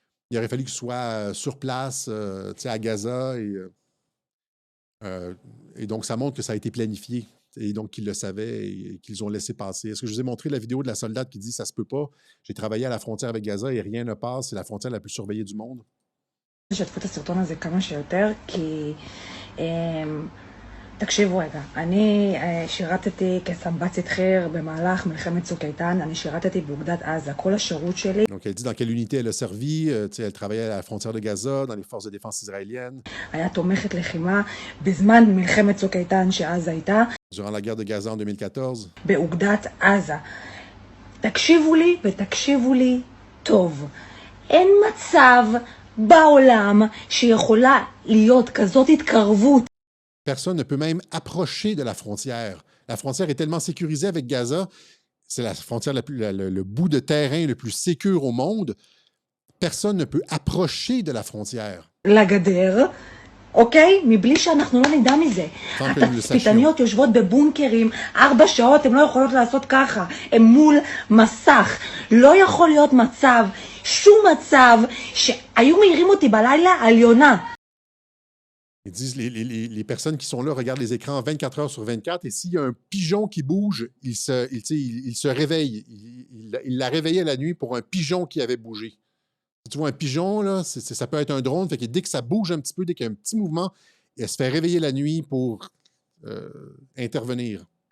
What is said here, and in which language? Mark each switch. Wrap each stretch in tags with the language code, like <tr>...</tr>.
<fr>Il aurait fallu que tu sois sur place, tu sais, à Gaza. Et donc, ça montre que ça a été planifié. Et donc, qu'ils le savaient et qu'ils ont laissé passer. Est-ce que je vous ai montré la vidéo de la soldate qui dit « ça se peut pas, j'ai travaillé à la frontière avec Gaza et rien ne passe, c'est la frontière la plus surveillée du monde ».</fr> <he>שתפו את הסרטון הזה כמה שיותר, כי תקשיבו רגע, אני שירתתי כסמב"צית חי"ר במהלך מלחמת צוק איתן, אני שירתתי באוגדת עזה, כל השירות שלי.</he> <fr>Donc, elle dit dans quelle unité elle a servi, tu sais, elle travaillait à la frontière de Gaza, dans les forces de défense israéliennes.</fr> <he>היה תומכת לחימה בזמן מלחמת צוק איתן שעזה הייתה.</he> <fr>Durant la guerre de Gaza en 2014.</fr> <he>באוגדת עזה. תקשיבו לי ותקשיבו לי טוב. אין מצב בעולם שיכולה להיות כזאת התקרבות.</he> <fr>Personne ne peut même approcher de la frontière. La frontière est tellement sécurisée avec Gaza, c'est la frontière le bout de terrain le plus sécure au monde. Personne ne peut approcher de la frontière.</fr> <he>לגדר, אוקיי? מבלי שאנחנו לא נדע מזה.</he> <fr>Tant que nous le sachions.</fr> <he>התצפיתניות יושבות בבונקרים 4 שעות, הן לא יכולות לעשות ככה. הן מול מסך. לא יכול להיות מצב, שום מצב, שהיו מעירים אותי בלילה על יונה.</he> <fr>Ils disent les personnes qui sont là regardent les écrans 24 heures sur 24 et s'il y a un pigeon qui bouge, il se réveille. Il l'a réveillé la nuit pour un pigeon qui avait bougé. Si tu vois un pigeon, là, ça peut être un drone. Fait que dès que ça bouge un petit peu, dès qu'il y a un petit mouvement, elle se fait réveiller la nuit pour intervenir.</fr>